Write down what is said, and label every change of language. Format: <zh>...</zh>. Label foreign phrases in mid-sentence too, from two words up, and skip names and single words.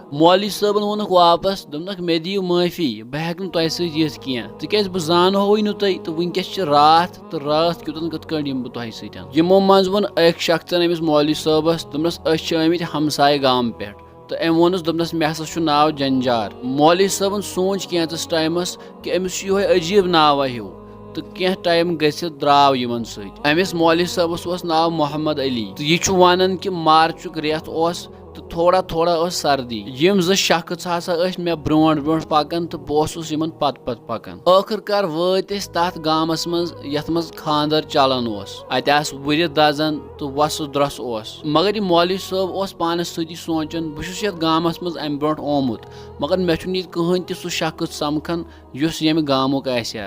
<ks>मौलवी صٲबन वोनक वापस दोनक मे दियो माफी बह हेक तह सह तिक बह जानो नु तुह तो वनकस रात तो रात क्युतन कत बह तह समो मज वोन अक शख्सन अमिस मौलवी صٲबस दोपनस आमित हमसाय गाम पे तो अम वोनस दोपनस मे हसा नाव जंजार। मौलवी صٲबन सोच कैंतस टाइमस कि अमिस अजीब नावा हिव तो क्या टाइम गसित द्राव यमन सत। अमिस मौलवी صٲबस ओस नाव मोहम्मद अली तो यह वनान कि मार्चुक रेत ओस तो थोड़ा थोड़ा सर्दी। यम ज शख्स हसा मे ब्रोट ब्रोट पकान तो बहस यमन पत पत पकान। आखिरकार वत तथ गामस मज यथ मज खानदर चलान अत वुर दजन तो वस द्रस मगर यह मौलवी صٲब ओस पानस सती सोचान बहुत ये गामस मज अम ब्रोट ओमुत मगर मे ये कहन तह सह शख्स समखन युस यम गामुक आसि।</ks>